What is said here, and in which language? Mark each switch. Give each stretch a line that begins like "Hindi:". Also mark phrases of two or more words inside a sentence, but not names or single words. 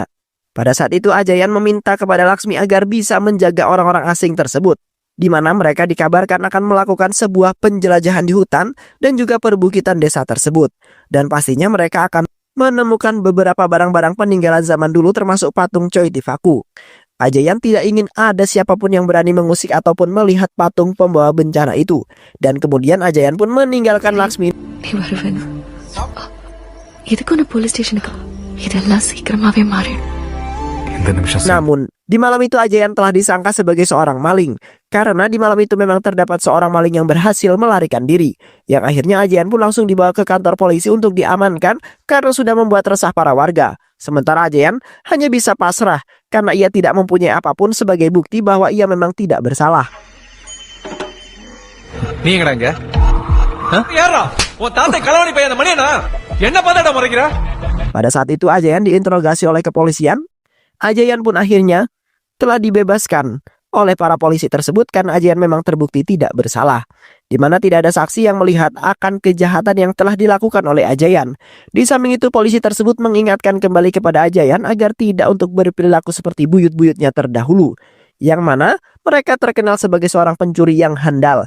Indonesian: Pada saat itu Ajayan meminta kepada Laksmi agar bisa menjaga orang-orang asing tersebut, di mana mereka dikabarkan akan melakukan sebuah penjelajahan di hutan dan juga perbukitan desa tersebut. Dan pastinya mereka akan menemukan beberapa barang-barang peninggalan zaman dulu termasuk patung Choitifatu. Ajayan tidak ingin ada siapapun yang berani mengusik ataupun melihat patung pembawa bencana itu. Dan kemudian Ajayan pun meninggalkan Laksmi.
Tamil: நீ வருவேன் இதுக்கு ஒன்று
English: police stationukku
Tamil: இதெல்லாம் சீக்கிரமாவே மாறிடும். இந்த நிமிஷம்
Indonesian: Namun, di malam itu Ajayan telah disangka sebagai seorang maling. Karena di malam itu memang terdapat seorang maling yang berhasil melarikan diri. Yang akhirnya Ajayan pun langsung dibawa ke kantor polisi untuk diamankan karena sudah membuat resah para warga. Sementara Ajayan hanya bisa pasrah karena ia tidak mempunyai apapun sebagai bukti bahwa ia memang tidak bersalah.
Tamil: நீ எங்கடா இங்க யாரா உன் தாத்தை களவாணி பையன் அந்த மணியனா என்ன பார்த்தாடா முறைக்கிற.
Indonesian: Pada saat itu Ajayan diinterogasi oleh kepolisian. Ajayan pun akhirnya telah dibebaskan oleh para polisi tersebut karena Ajayan memang terbukti tidak bersalah, di mana tidak ada saksi yang melihat akan kejahatan yang telah dilakukan oleh Ajayan. Di samping itu polisi tersebut mengingatkan kembali kepada Ajayan agar tidak untuk berperilaku seperti buyut-buyutnya terdahulu, yang mana mereka terkenal sebagai seorang pencuri yang handal.